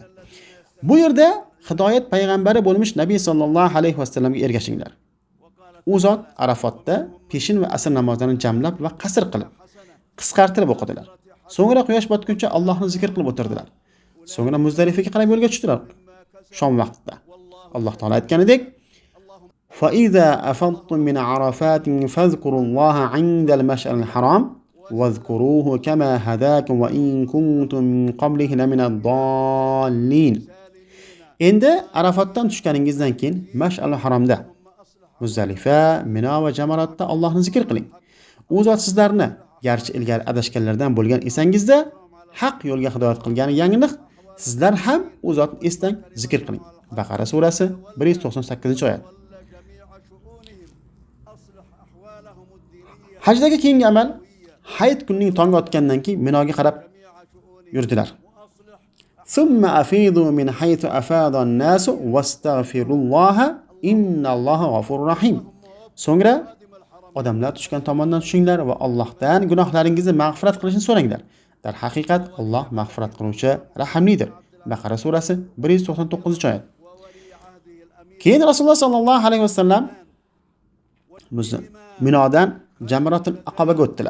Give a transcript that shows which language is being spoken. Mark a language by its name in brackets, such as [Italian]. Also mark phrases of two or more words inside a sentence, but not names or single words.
[Uzbek] Bu yerda hidoyat payg'ambari bo'lmish Nabiy [Arabic] صلى الله عليه وسلمga [Uzbek] ergashinglar. U zot Arafatda peshin va asr namozlarini jamlab va qasr qilib, qisqartirib o'qidilar. So'ngra quyosh botguncha Allohni zikr qilib o'tirdilar. So'ngra Muzdalifaga qarab yo'lga tushdilar. Shom vaqtida. Alloh taolo aytganidek: [Arabic] "فإذا أفضتم من عرفات فاذكروا الله عند المشعر الحرام واذكروه كما هداكم وإن كنتم من قبله لمن الضالين." [Uzbek] Endi Arafatdan tushganingizdan keyin Mash'al haromda, Muzdalifa, Mino va Jamaratda Allohni zikr qiling. U zot sizlarni garchi ilgari adashganlardan bo'lgan esangizda haq yo'lga hidoyat qilgani yangilik, sizlar ham u zotni eslang, zikr qiling. Baqara surasi 198-oyat. Hajdagi keyingi amal hayit kunning tongi otgandan keyin Minoga qarab yurdilar. [Arabic] ثم أفيضوا من حيث أفاض الناس واستغفروا الله إن الله غفور رحيم. [Uzbek] So'ngra odamlar tushgan tomondan tushinglar va Allohdan gunohlaringizni mag'firat qilishini so'ranglar. Dar haqiqat Alloh mag'firat qiluvchi, rahimlidir. Baqara surasi 199-oyat. Keyin Rasululloh [Arabic] صلى الله عليه وسلم [Uzbek] Minodan Jamratul Aqabaga o'tdilar.